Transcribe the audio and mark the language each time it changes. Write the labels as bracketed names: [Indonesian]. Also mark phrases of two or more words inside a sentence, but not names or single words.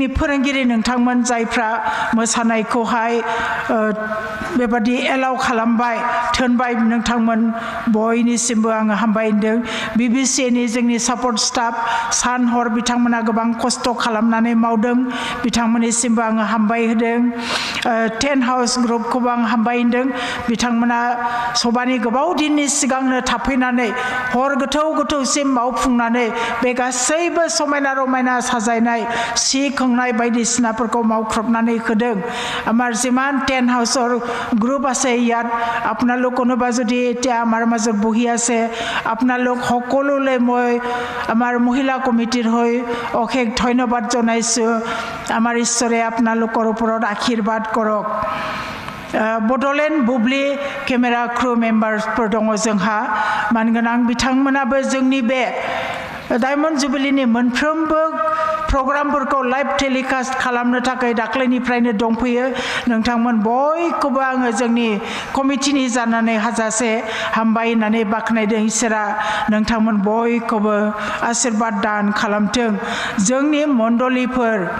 [Bodo] फोरोंगिरि नोंथांमोन जायफ्रा मोसानायखौहाय बेबादि एलाउ खालामबाय थोनबाय नोंथांमोन बयनिसिमबो आङो हामबायदों BBCनि जोंनि [English] support staff [Bodo] सान हर बिथांमोना गोबां खस्थ' खालामनानै मावदों बिथांमोननिसिमबो आङो हामबाय होदों 10 हाउस ग्रुपखौबो आं हामबाय होदों बिथांमोना सबानि गोबाव दिननि सिगांनो थाफैनानै हर गोथौ गोथौसिम मावफुंनानै बे गासैबो समायना रमायना साजायनाय सि खोंनाय बायदिसिनाफोरखौ मावख्रबनानै होदों [Assamese] আমাৰ যিমান 10 হাউসৰ গ্ৰুপ আছে ইয়াত আপোনালোক কোনোবা যদি এতিয়া আমাৰ মাজত বহি আছে আপোনালোক সকলোলৈ মই আমাৰ মহিলা কমিটিৰ হৈ অশেষ ধন্যবাদ জনাইছোঁ আমাৰ ঈশ্বৰে আপোনালোকৰ ওপৰত আশীৰ্বাদ [Bodo] কৰক बड'लेण्ड बुब्लि [English] camera crew [Bodo] मेम्बार्सफोर दङ जोंहा मानगोनां बिथांमोनाबो जोंनि बे डायमन्ड जुबिलिनि मोनफ्रोमबो प्रग्रामफोरखौ [English] live telecast [Bodo] खालामनो थाखाय दाख्लैनिफ्रायनो दंफैयो नोंथांमोन बयखौबो आङो जोंनि कमिटिनि जानानै हाजासे हामबाय होननानै बाख्नायदों इसोरा नोंथांमोन बयखौबो आशीर्बाद दान खालामथों जोंनि मण्डलिफोर